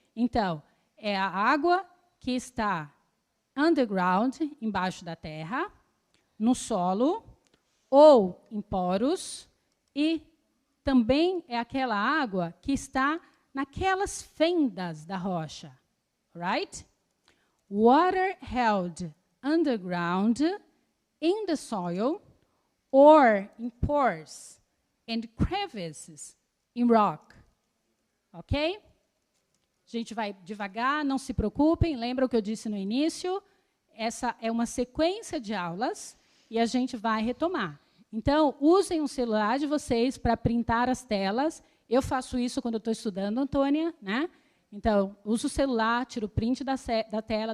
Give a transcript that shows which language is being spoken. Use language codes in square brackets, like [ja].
[pt] Então, é a água que está underground, embaixo da terra, no solo, ou em poros, e também é aquela água que está naquelas fendas da rocha. [en] Right? Water held underground in the soil or in pores and crevices in rock. Ok? [pt] A gente vai devagar, não se preocupem, lembra o que eu disse no início? Essa é uma sequência de aulas e a gente vai retomar. Então, usem o celular de vocês para printar as telas. Eu faço isso quando eu estou estudando, Antônia, né? Então, usa o celular, tira o print da tela.